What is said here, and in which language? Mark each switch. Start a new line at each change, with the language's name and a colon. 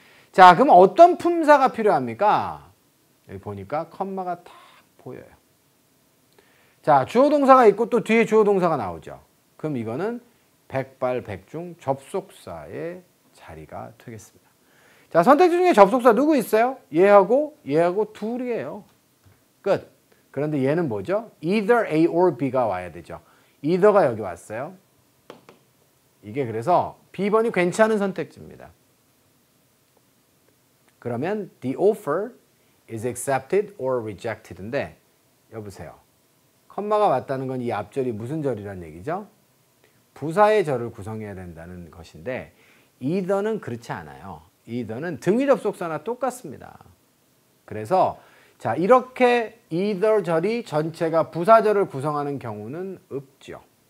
Korean: 자, 그럼 어떤 품사가 필요합니까? 여기 보니까 컴마가 딱 보여요. 자, 주어 동사가 있고 또 뒤에 주어 동사가 나오죠. 그럼 이거는 백발백중 접속사의 자리가 되겠습니다. 자, 선택지 중에 접속사 누구 있어요? 얘하고 둘이에요. 끝. 그런데 얘는 뭐죠?
English: either A or B가
Korean: 와야 되죠. either가 여기 왔어요. 이게 그래서 B번이 괜찮은 선택지입니다.
English: 그러면 the offer is accepted or rejected
Korean: 인데 여보세요. 컴마가 왔다는 건 이 앞절이 무슨 절이란 얘기죠? 부사의 절을 구성해야 된다는 것인데 either는 그렇지 않아요. either는 등위 접속사나 똑같습니다. 그래서 자, 이렇게 either 절이 전체가 부사절을 구성하는 경우는 없죠.